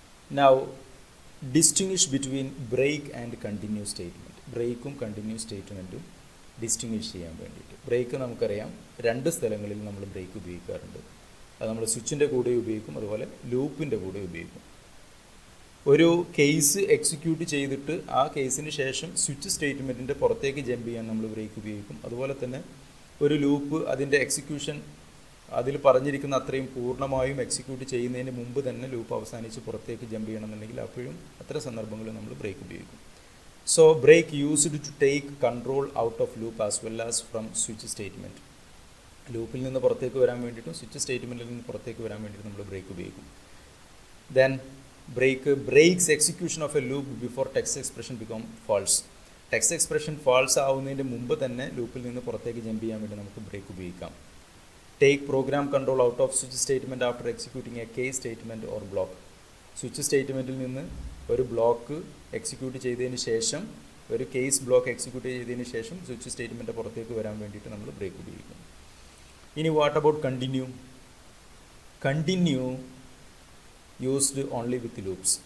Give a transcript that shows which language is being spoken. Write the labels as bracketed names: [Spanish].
[English] Now distinguish between break and continue statement. [Malayalam] ബ്രേക്കും continue സ്റ്റേറ്റ്മെൻറ്റും distinguish ചെയ്യാൻ വേണ്ടിയിട്ട്. Break നമുക്കറിയാം 2 സ്ഥലങ്ങളിൽ നമ്മൾ ബ്രേക്ക് ഉപയോഗിക്കാറുണ്ട്. അത് നമ്മൾ സ്വിച്ചിൻ്റെ കൂടെ ഉപയോഗിക്കും, അതുപോലെ ലൂപ്പിൻ്റെ കൂടെ ഉപയോഗിക്കും. ഒരു കേസ് എക്സിക്യൂട്ട് ചെയ്തിട്ട് ആ കേസിന് ശേഷം സ്വിച്ച് സ്റ്റേറ്റ്മെൻറ്റിൻ്റെ പുറത്തേക്ക് ജമ്പ് ചെയ്യാൻ നമ്മൾ ബ്രേക്ക് ഉപയോഗിക്കും. അതുപോലെ തന്നെ ഒരു ലൂപ്പ് അതിൻ്റെ എക്സിക്യൂഷൻ അതിൽ പറഞ്ഞിരിക്കുന്ന അത്രയും പൂർണ്ണമായും എക്സിക്യൂട്ട് ചെയ്യുന്നതിന് മുമ്പ് തന്നെ ലൂപ്പ് അവസാനിച്ച് പുറത്തേക്ക് ജമ്പ് ചെയ്യണമെന്നുണ്ടെങ്കിൽ അപ്പോഴും അത്തരം സന്ദർഭങ്ങളിൽ നമ്മൾ ബ്രേക്ക് ഉപയോഗിക്കും. [English] So break used to take control out of loop as well as from switch statement. [Malayalam] ലൂപ്പിൽ നിന്ന് പുറത്തേക്ക് വരാൻ വേണ്ടിയിട്ടും സ്വിച്ച് സ്റ്റേറ്റ്മെൻറ്റിൽ നിന്ന് പുറത്തേക്ക് വരാൻ വേണ്ടിയിട്ട് നമ്മൾ ബ്രേക്ക് ഉപയോഗിക്കും. [English] Then break breaks execution of a loop before text expression become false. [Malayalam] Text expression false ആവുന്നതിൻ്റെ മുമ്പ് തന്നെ ലൂപ്പിൽ നിന്ന് പുറത്തേക്ക് ജമ്പ് ചെയ്യാൻ വേണ്ടി നമുക്ക് ബ്രേക്ക് ഉപയോഗിക്കാം. [English] Take program control out of switch statement after executing a case statement or block. [Malayalam] Switch സ്റ്റേറ്റ്മെൻറ്റിൽ നിന്ന് ഒരു ബ്ലോക്ക് എക്സിക്യൂട്ട് ചെയ്തതിന് ശേഷം, ഒരു കേസ് ബ്ലോക്ക് എക്സിക്യൂട്ട് ചെയ്തതിന് ശേഷം സ്വിച്ച് സ്റ്റേറ്റ്മെൻറ്റ് പുറത്തേക്ക് വരാൻ വേണ്ടിയിട്ട് നമ്മൾ ബ്രേക്ക് ഉപയോഗിക്കും. [English] ഇനി what about continue? Continue used only with loops.